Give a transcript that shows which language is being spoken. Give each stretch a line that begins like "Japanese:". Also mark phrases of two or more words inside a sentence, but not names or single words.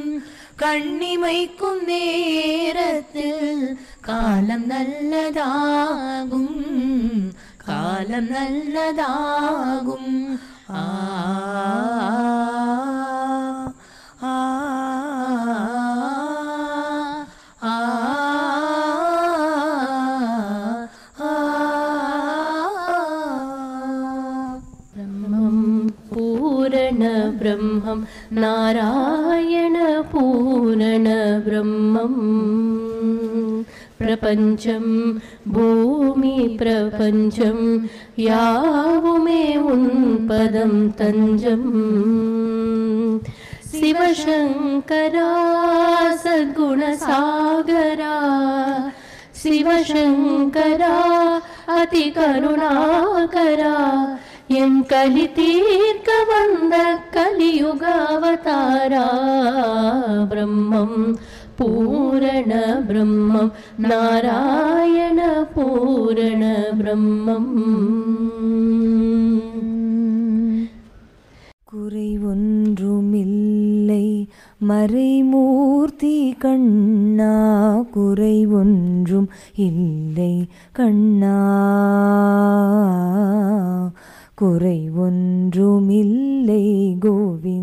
Tamil: கண்ணிமைக்கும் நேரத்தில் காலம் நல்லதாகும். காலம் நல்லதாகும். ஆ ஆ ஆ
Sanskrit: ब्रह्मं पूर्ण ब्रह्मं नारायण पूर्ण ब्रह्मं प्रपञ्चं भूमि प्रपञ्चं
Tamil: யாவுமே உன்பதம் தஞ்சம்
Sanskrit: शिवशङ्करा सद्गुणसागरा शिवशङ्करा
Tamil: अतिकरुणाकरा எம் கலி தீர்க்க வந்த கலியுகாவதாரா
Sanskrit: பிரம்மம் பூரண பிரம்மம் நாராயண பூரண பிரம்மம்.
Tamil: குறை ஒன்றுமில்லை மறைமூர்த்தி கண்ணா, குறை ஒன்றும் இல்லை கண்ணா, குறை ஒன்றுமில்லை கோவிந்தா.